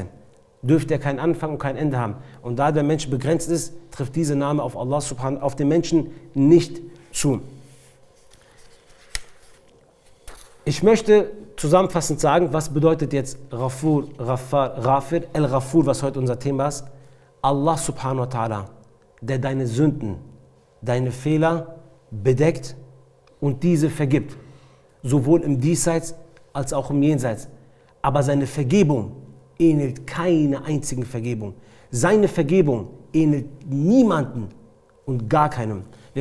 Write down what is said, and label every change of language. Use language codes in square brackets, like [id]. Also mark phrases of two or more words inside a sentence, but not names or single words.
[de] Dürfte er keinen Anfang und kein Ende haben. Und da der Mensch begrenzt ist, trifft dieser Name auf Allah subhanahu, auf den Menschen nicht zu. Ich möchte zusammenfassend sagen, was bedeutet jetzt Ghafur, Ghaffar, Ghafir, Al-Ghafur, was heute unser Thema ist. [ar] Allah subhanahu wa ta'ala, [de] der deine Sünden, deine Fehler bedeckt und diese vergibt. Sowohl im Diesseits als auch im Jenseits. Aber seine Vergebung ähnelt keiner einzigen Vergebung. Seine Vergebung ähnelt niemanden und gar keinem.